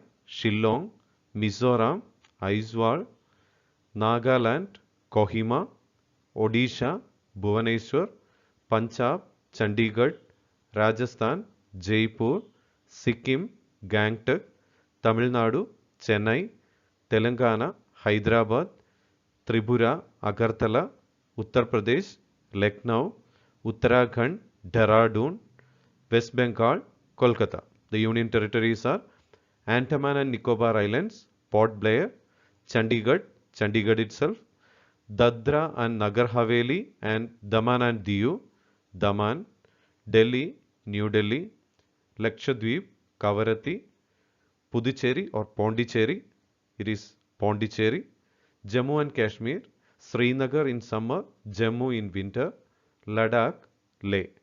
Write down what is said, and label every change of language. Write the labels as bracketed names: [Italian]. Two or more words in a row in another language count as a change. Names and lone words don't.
[English] Shillong, Mizoram Aizawl, Nagaland Kohima, Odisha Bhubaneswar, Punjab Chandigarh, Rajasthan Jaipur, Sikkim Gangtok, Tamil Nadu Chennai, Telangana Hyderabad, Tripura Agartala, Uttar Pradesh Lucknow, Uttarakhand Dehradun, West Bengal Kolkata. The union territories are Andaman and Nicobar Islands, Port Blair, Chandigarh, Chandigarh itself, Dadra and Nagar Haveli and Daman and Diu, Daman, Delhi, New Delhi, Lakshadweep, Kavaratti, Puducherry or Pondicherry, it is Pondicherry, Jammu and Kashmir, Srinagar in summer, Jammu in winter, Ladakh, Leh.